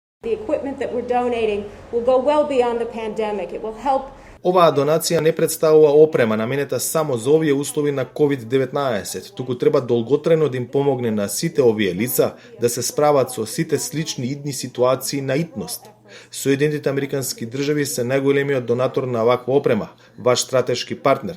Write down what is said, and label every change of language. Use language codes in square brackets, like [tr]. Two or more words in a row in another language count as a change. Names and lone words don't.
[en] The equipment that we're donating will go well beyond the pandemic. It will help. [mk] Оваа донација не представува опрема наменета само за овие услови на COVID-19, туку треба долготрajно да им помогне на сите овие лица да се справат со сите слични идни ситуации на итност. Соединетите американски држави се најголемиот донатор на ваква опрема, ваш стратешки партнер.